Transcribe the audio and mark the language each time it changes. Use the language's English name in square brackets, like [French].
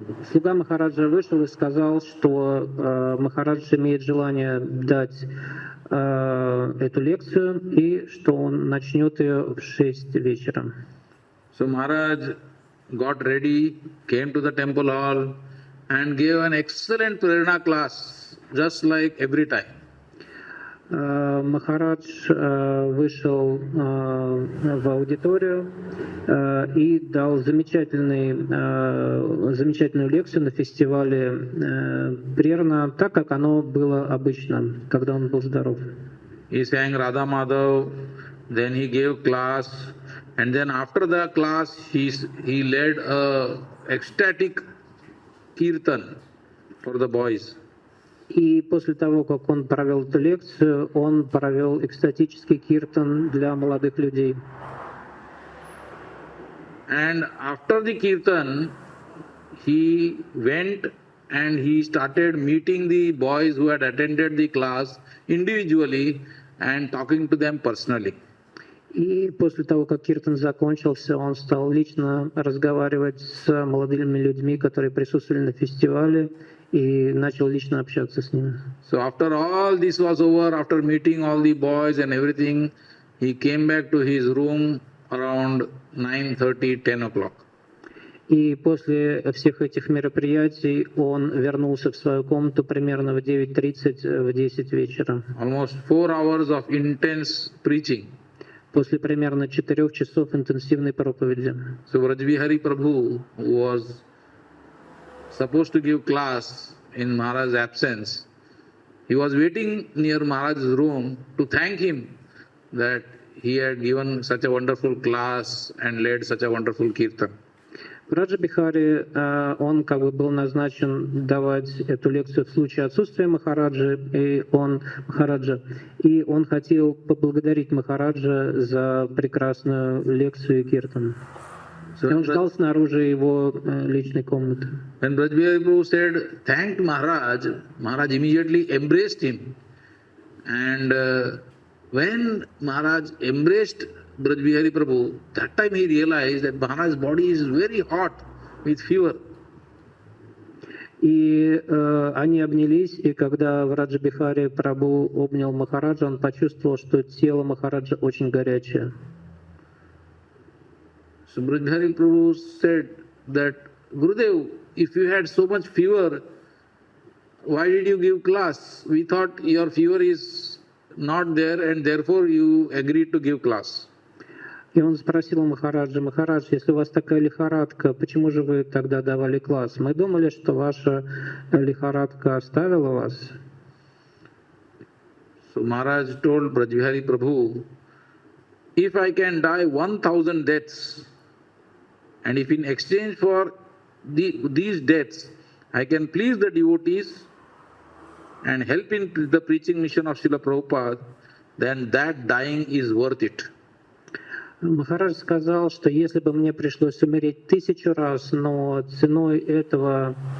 [Russian] Слуга Махараджа вышел и сказал, что Махарадж имеет желание дать эту лекцию и что он начнет ее в 6 вечера. [English] So Maharaj got ready, came to the temple hall and gave an excellent prerana class, just like every time. [Russian] Махарадж вышел в аудиторию и дал замечательную лекцию на фестивале Прерна, так как оно было обычно, когда он был здоров. [English] He sang Radha Madhav, then he gave class, and then after the class he led a ecstatic kirtan for the boys. [Russian] И после того, как он провел эту лекцию, он провел экстатический киртан для молодых людей. [English] And after the kirtan, he went and he started meeting the boys who had attended the class individually and talking to them personally. [Russian] И после того, как киртан закончился, он стал лично разговаривать с молодыми людьми, которые присутствовали на фестивале, и начал лично общаться с ними. [English] So after all this was over, after meeting all the boys and everything, he came back to his room around 9:30, 10 o'clock. [Russian] И после всех этих мероприятий он вернулся в свою комнату примерно в 9:30, в 10 вечера. [English] Almost 4 hours of intense preaching. [Russian] После примерно 4 часов интенсивной проповеди. [English] So Radha Prabhu, who was supposed to give class in Maharaj's absence, he was waiting near Maharaj's room to thank him that he had given such a wonderful class and led such a wonderful kirtan. [Russian] Раджа Бихари, он как бы был назначен давать эту лекцию в случае отсутствия Махараджа, и он хотел поблагодарить Махараджа за прекрасную лекцию и киртан. И он ждал снаружи его личной комнаты. [English] When Radha Prabhu said, thanked Maharaj, Maharaj immediately embraced him. And when Maharaj embraced Radha Prabhu, that time he realized that Maharaj's body is very hot with fever. [Russian] И они обнялись, и когда Раджа Бихари Прабху обнял Махараджа, он почувствовал, что тело Махараджа очень горячее. [English] So Radha Prabhu said that, Gurudev, if you had so much fever, why did you give class? We thought your fever is not there and therefore you agreed to give class. [Russian] И он спросил у Махараджа: Махарадж, если у вас такая лихорадка, почему же вы тогда давали класс? Мы думали, что ваша лихорадка оставила вас. [English] So Maharaj told Brajbihari Prabhu, if I can die 1,000 deaths, and if in exchange for these deaths I can please the devotees and help in the preaching mission of Srila Prabhupada, then that dying is worth it. [Russian] Махарадж сказал, что если бы мне пришлось умереть 1000 раз, но ценой этого...